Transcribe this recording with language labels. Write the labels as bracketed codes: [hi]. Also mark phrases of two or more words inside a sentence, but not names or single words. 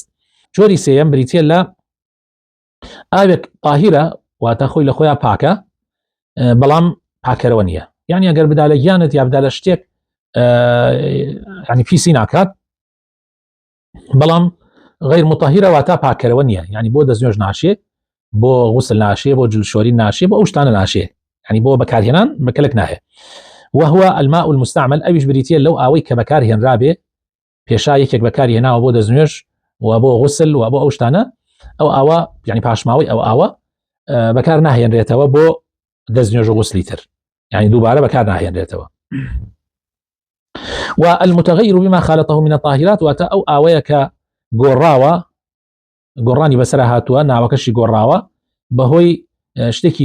[ckb] جۆری سێیەم بریتە لە ئاوێک طاهرە واتە خۆی لە خۆیان پاکە، بەڵام پاکەرەوە نییە، یعنی ئەگەر بدا لە گیانت یا بدا لە شتێک یعنی پیسی ناکات، بەڵام غیر مطهرە واتە پاکەرەوە نییە، یعنی بۆ دەستنوێژ ناشێ، بۆ غوسل ناشێ، بۆ جلشۆری ناشێ، بۆ ئەو شتانە ناشێ، یعنی بۆ بەکارهێنان بەکەلک ناهێ. [ar] وهو الماء المستعمل. [ckb] ئەویش بریتە لەو ئاوەی کە بەکارهێنرابێ، پێشا یەکێک بەکارهێناوە بۆ دەستنوێژ و بۆ غوسل و بۆ ئەو شتانە، ئەو ئاوە یعنی پاشماوەی ئەو ئاوە بەکار ناهێنرێتەوە بۆ دەستنوێژ و غوسلی تر، یعنی دووبارە بەکار ناهێنرێتەوە. [ar] والمتغير بما خالطه من الطاهرات [ckb] واتە ئەو ئاوەیە کە گۆڕانی بەسەر هاتووە، ناوەکەشی گۆڕاوە بەهۆی شتێکی